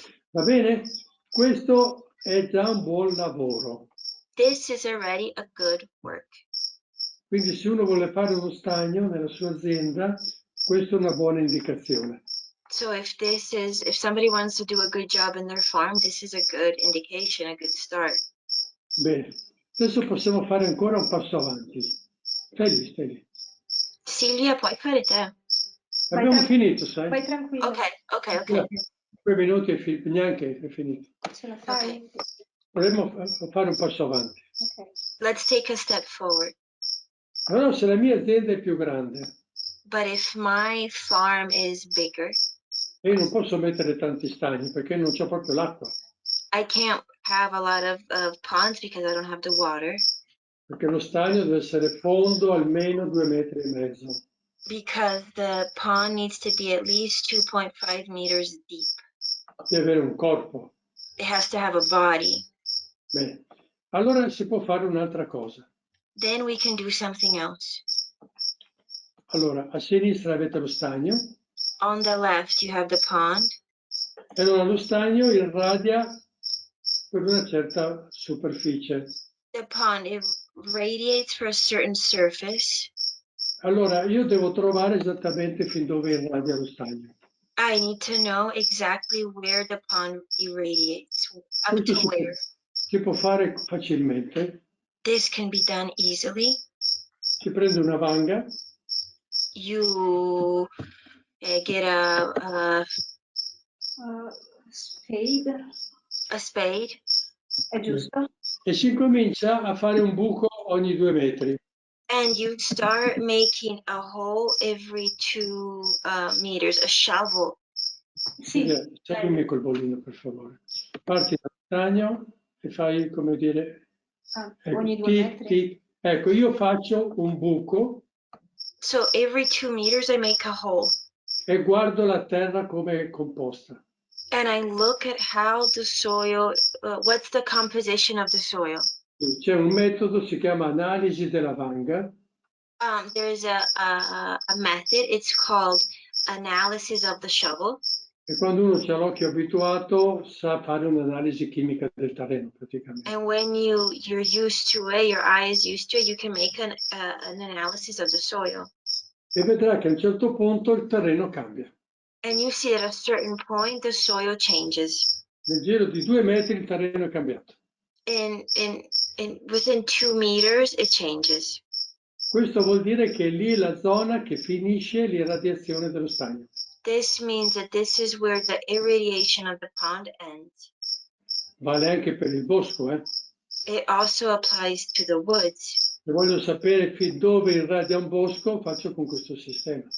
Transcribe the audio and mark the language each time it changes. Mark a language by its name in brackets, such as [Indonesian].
[Italian] Va bene? Questo è già un buon lavoro. [English] This is already a good work. [Italian] Quindi se uno vuole fare uno stagno nella sua azienda, questa è una buona indicazione. [English] So if somebody wants to do a good job in their farm, this is a good indication, a good start. [Italian] Bene, Adesso possiamo fare ancora un passo avanti. Stai lì. Silvia, puoi fare te? Abbiamo finito, sai? Vai tranquillo. Ok. 2 minuti e neanche è finito. Ce la fai? Dovremmo fare un passo avanti. Ok. [English] Let's take a step forward. [Italian] Allora, se la mia azienda è più grande [English] But if my farm is bigger, [Italian] io non posso mettere tanti stagni perché non c'ho proprio l'acqua. [English] I can't have a lot of ponds because I don't have the water. [Italian] Perché lo stagno deve essere fondo almeno 2,5 metri. [English] Because the pond needs to be at least 2.5 meters deep. [Italian] Deve avere un corpo. [English] It has to have a body. [Italian] Bene. Allora si può fare un'altra cosa. [English] Then we can do something else. [Italian] Allora, a sinistra avete lo stagno. [English] On the left, you have the pond. [Italian] E allora lo stagno irradia per una certa superficie. [English] The pond, it radiates for a certain surface. [Italian] Allora, io devo trovare esattamente fin dove irradia lo stagno. [English] I need to know exactly where the pond irradiates, up [Italian] Questo [English] to where. [Italian] si può fare facilmente. [English] This can be done easily. [Italian] Si prende una vanga. [English] You get a Spade. spade. [Italian] È giusto? E si comincia a fare un buco ogni 2 metri. [English] And you start making a hole every 2 meters, a shovel. [Italian] Sì. Seguimi col bollino, per favore. Parti dal stagno e fai, come dire... Ogni 2 metri. Ecco, io faccio un buco. [English] So every 2 meters I make a hole. [Italian] E guardo la terra come è composta. [English] And I look at how the soil, what's the composition of the soil. [Italian] C'è un metodo, si chiama analisi della vanga. [English] There's a method, it's called analysis of the shovel. [Italian] E quando uno ha l'occhio abituato sa fare un'analisi chimica del terreno praticamente. [English] And when you're used to it, your eye is used to it, you can make an analysis of the soil. [Italian] E vedrà che a un certo punto il terreno cambia. [English] And you see at a certain point the soil changes. [Italian] Nel giro di 2 metri il terreno è cambiato. [English] In within 2 meters it changes. [Italian] Questo vuol dire che lì è la zona che finisce l'irradiazione dello stagno. [English] This means that this is where the irradiation of the pond ends. [Italian] Vale anche per il bosco, [English] It also applies to the woods. [Italian] Se voglio sapere fin dove irradia un bosco, faccio con questo sistema.